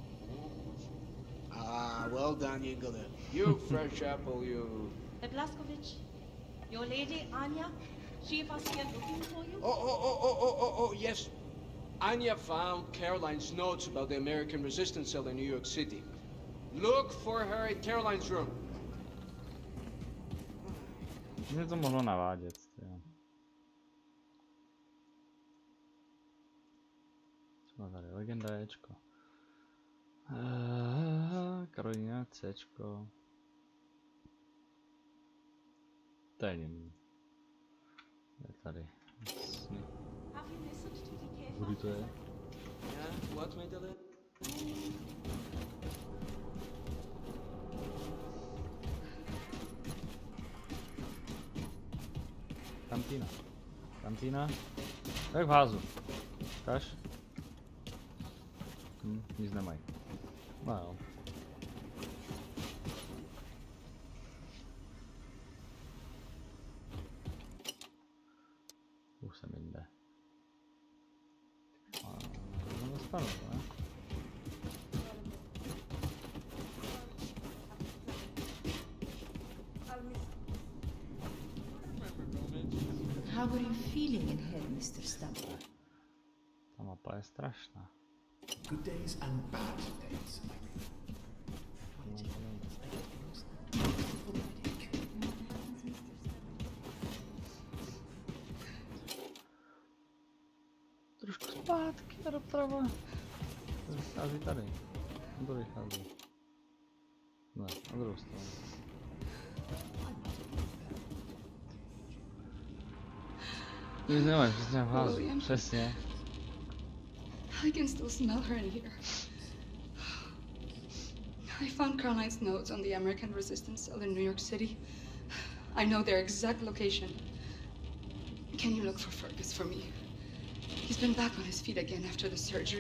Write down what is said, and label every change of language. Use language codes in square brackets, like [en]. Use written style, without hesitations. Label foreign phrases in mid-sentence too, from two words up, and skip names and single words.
[en] Ah, well done, you got it. You fresh apple, you. Blaskovich, your lady Anya, she was here looking for you. Oh, yes. Anya found Caroline's notes about the American resistance cell in New York City. Look for her in Caroline's room. [cs] Mě to mohlo navádět. Jo. Co má tady? Legenda Ečko. Karolina Cčko. To je jiný. Je tady. Kudy to je? [en] Yeah, what made of it? [cs] Kantína. Kantína. Jak v házu. Ukáž? Nic nemají. No jo. Už jsem jinde. No dostanu, ne? [en] How are you feeling in here, Mr. Stamper? [cs] Ta mapa je strašná. [en] Good days and bad days. [cs] Trošku zpátky a doprava. To vychází tady. To vychází. Ne, na druhou stranu. Nic nemáš, přesně v házu. Přesně. [en] I can still smell her in here. I found Caroline's notes on the American resistance cell in New York City. I know their exact location. Can you look for Fergus for me? He's been back on his feet again after the surgery.